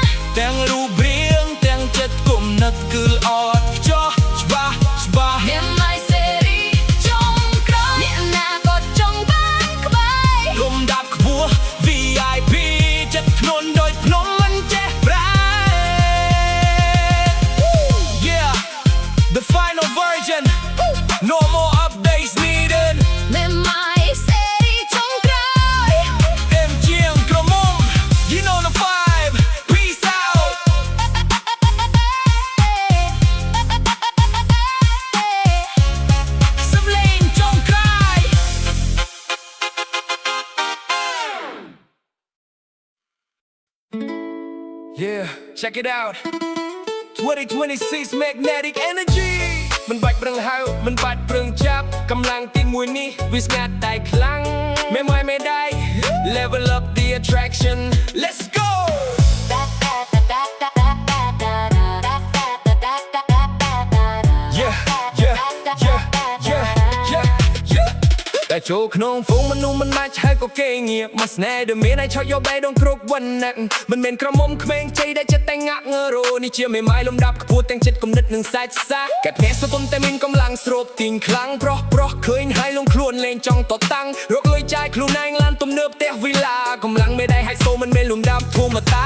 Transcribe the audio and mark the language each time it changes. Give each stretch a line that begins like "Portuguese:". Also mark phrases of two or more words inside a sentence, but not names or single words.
Khmer: ទាំងរូបរាងទាំងចិត្តគំនិតគឺល្អឥតខ្ចោះច្បាស់ស្បា មេម៉ាយសេរីចុងក្រោយអ្នកណាក៏ចង់បានក្បែរ លំដាប់ខ្ពស់ VIP ចិត្តធ្ងន់ដូចភ្នំមិនចេះប្រែ
English: Yeah the final version no more updates needed
Khmer: មេម៉ាយសេរីចុងក្រោយ អេមជាងក្រុមមុំ
English: You know the vibe Peace out
Khmer: សំឡេងចុងក្រោយ
English: Yeah check it out 2026 magnetic energy
Khmer: មិនបាច់ប្រឹងហៅមិនបាច់ប្រឹងចាប់កម្លាំងទីមួយនេះវាស្ងាត់តែខ្លាំងមេម៉ាយមេដៃ
English: level up the attraction let's go yeah yeah yeah yeah
Khmer: yeah yeah តែចូលក្នុងហ្វូងមនុស្សមិនអាចហៅក៏គេងាកមកស្នេហ៍ដែលមានឲ្យឆ ក់យកបែរដងគ្រប់វណ្ណៈមិនមែនក្រមុំក្មេងជ័យដែលចិត្តតែងាក់ងើរនេះជាមេម៉ាយលំដាប់ខ្ពស់ទាំងចិត្តគំនិតនិងសាច់សាកែភ្នែកសតុនតែមានកម្លាំងស្រូបទាញខ្លាំងប្រុសឃើញហើយលងខ្លួនលេងចង់តតាំងរកលុយចាយខ្លួនឯងឡានទំនើបផ្ទះវិឡាកម្លាំងមេដៃហៃសូមិនមែនលំដាប់ធម្មតា